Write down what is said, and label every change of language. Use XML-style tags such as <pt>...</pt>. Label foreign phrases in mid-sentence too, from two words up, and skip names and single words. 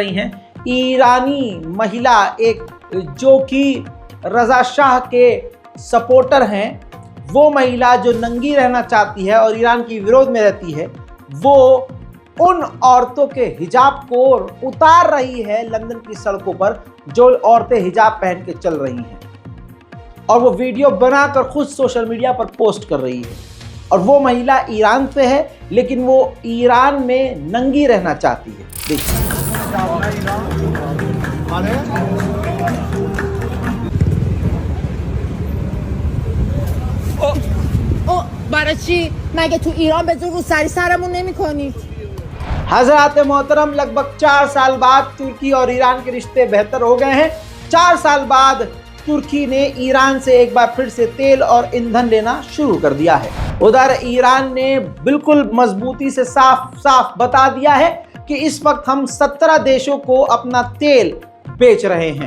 <hi>रही हैं, ईरानी महिला एक जो कि रज़ा शाह के सपोर्टर हैं, वो महिला जो नंगी रहना चाहती है और ईरान की विरोध में रहती है, वो उन औरतों के हिजाब को उतार रही है लंदन की सड़कों पर, जो औरतें हिजाब पहन के चल रही हैं, और वो वीडियो बनाकर खुद</hi> <en>social media</en> <hi>पर पोस्ट कर रही है। और वो महिला ईरान से है, लेकिन वो ईरान में नंगी रहना चाहती है। देखिए,</hi> <fa>برای مگه تو ایران به زور روسری سرمون نمی‌کنید؟</fa> <hi>हजरात मोहतरम, लगभग 4 साल बाद तुर्की और ईरान के रिश्ते बेहतर हो गए हैं। 4 साल बाद तुर्की ने ईरान से एक बार फिर से तेल और ईंधन लेना शुरू कर दिया है। उधर ईरान ने बिल्कुल मजबूती से साफ साफ बता दिया है कि इस वक्त हम 17 देशों को अपना तेल बेच रहे हैं।</hi>